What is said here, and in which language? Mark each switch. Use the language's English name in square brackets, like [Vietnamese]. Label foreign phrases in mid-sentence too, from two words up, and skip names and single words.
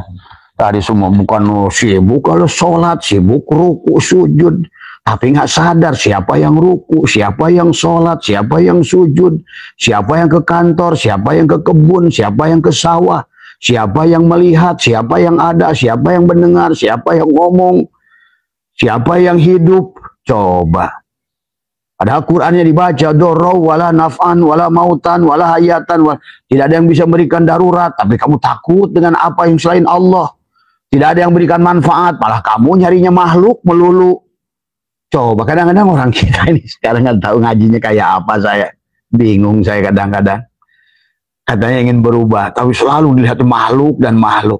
[Indonesian] Tadi semua bukan sibuk kalau sholat, sibuk ruku sujud, tapi nggak sadar siapa yang ruku, siapa yang sholat, siapa yang sujud, siapa yang ke kantor, siapa yang ke kebun, siapa yang ke sawah, siapa yang melihat, siapa yang ada, siapa yang mendengar, siapa yang ngomong, siapa yang hidup. Coba. Padahal Qur'annya dibaca, [Arabic] dorau wala naf'an wala mautan wala hayatan, [Indonesian] tidak ada yang bisa memberikan darurat, tapi kamu takut dengan apa yang selain Allah. Tidak ada yang memberikan manfaat, malah kamu nyarinya makhluk melulu. Coba, kadang-kadang orang kita ini sekarang nggak tahu ngajinya kayak apa, saya bingung, saya kadang-kadang. Katanya ingin berubah, tapi selalu dilihat makhluk dan makhluk.